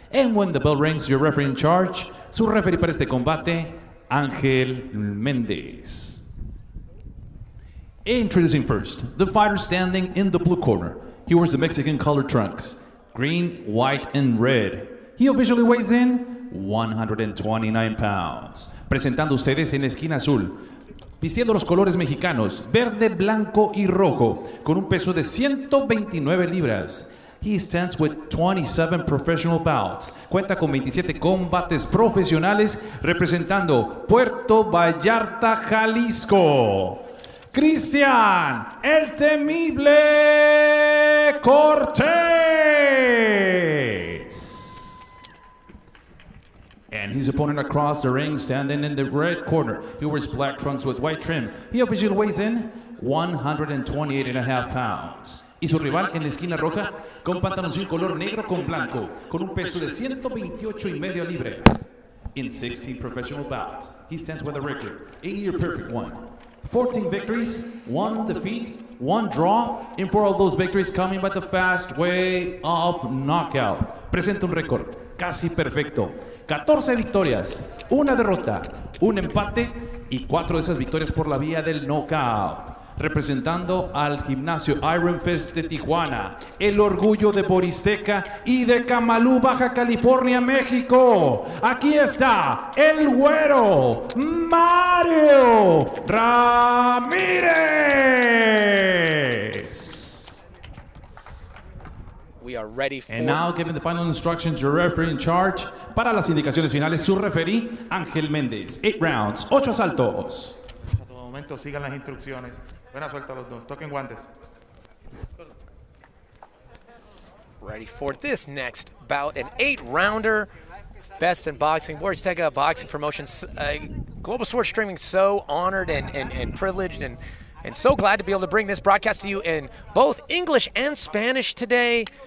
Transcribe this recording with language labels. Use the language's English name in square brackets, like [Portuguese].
[English] And when the bell rings, your referee in charge, [Spanish] su referee para este combate, [English] Ángel Méndez. Introducing first, the fighter standing in the blue corner. He wears the Mexican colored trunks, green, white, and red. He officially weighs in 129 pounds. [Spanish] Presentando ustedes en la esquina azul, vistiendo los colores mexicanos, verde, blanco y rojo, con un peso de 129 libras. [English] He stands with 27 professional bouts. [Spanish] Cuenta con 27 combates profesionales representando Puerto Vallarta, Jalisco. Cristian, el temible Cortez. [English] And his opponent across the ring, standing in the red corner. He wears black trunks with white trim. He officially weighs in 128.5 pounds. [Spanish] Y su rival en la esquina roja, con pantaloncillo color negro con blanco, con un peso de 128.5 libras. [English] In 16 professional bouts, he stands with a record, a near perfect one. 14 victories, 1 defeat, 1 draw, and 4 of those victories coming by the fast way of knockout. [Spanish] Presenta un récord casi perfecto. 14 victorias, 1 derrota, 1 empate y 4 de esas victorias por la vía del knockout. Representando al gimnasio Iron Fest de Tijuana, el orgullo de Borizteca y de Camalú, Baja California, México. Aquí está el güero Mario Ramírez. [English] We are ready for... And now giving the final instructions, your referee in charge. [Spanish] Para las indicaciones finales, su referee, Ángel Méndez. [English] 8 rounds, [Spanish] 8 asaltos. A todo momento sigan las instrucciones. Buena suerte a los dos. Toquen guantes. [English] Ready for this next bout, an 8-rounder. Best in Boxing, Borizteca Boxing Promotions. Global Sports Streaming, so honored and privileged and so glad to be able to bring this broadcast to you in both English and Spanish today.